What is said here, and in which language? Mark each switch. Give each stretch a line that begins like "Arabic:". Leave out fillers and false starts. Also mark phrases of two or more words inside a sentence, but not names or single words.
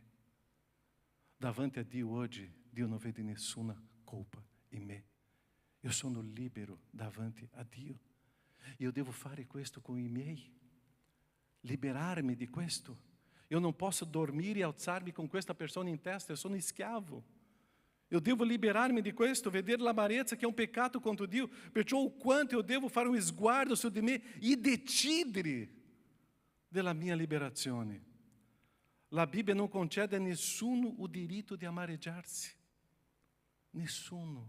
Italian: Davanti a Dio oggi, Dio non vede nessuna colpa in me. Io sono libero davanti a Dio. Io devo fare questo con i miei. Liberarmi di questo. Io non posso dormire e alzarmi con questa persona in testa, io sono schiavo. Eu devo liberar-me de questo, vedere l'amarezza che è un peccato contro Dio, perciò o quanto eu devo fare un sguardo su di me e decidere della mia liberazione. La Bibbia non concede a nessuno o diritto di amareggiarsi. Nessuno.